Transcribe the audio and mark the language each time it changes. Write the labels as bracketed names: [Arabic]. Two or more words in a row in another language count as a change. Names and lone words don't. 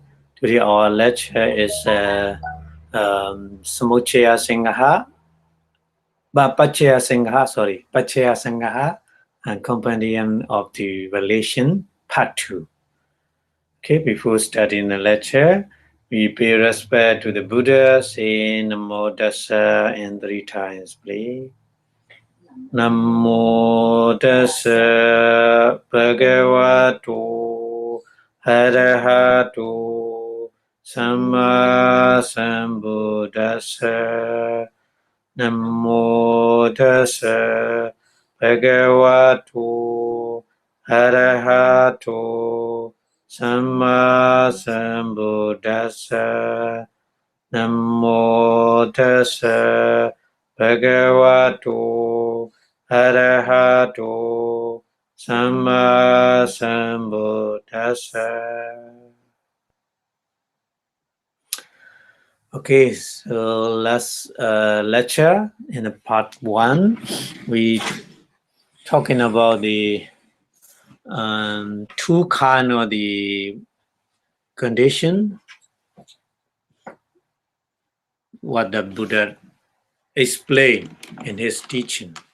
[English] Today our lecture is Samuccaya Singha, Paccaya Singha and Compendium of the Relation, Part 2. Okay, before starting the lecture, we pay respect to the Buddha, say [Pali] Namo Tassa [English] and 3 times, please. [Pali] Namo Tassa Bhagavato Arahato Samma Sambuddhassa. Namo Tassa Bhagavato Arahato Samma Sambuddhassa. Namo Tassa Bhagavato Arahato Samma Sambuddhassa. [English] Okay, so last lecture in the part 1, we talking about the two kind of the condition what the Buddha explained in his teaching.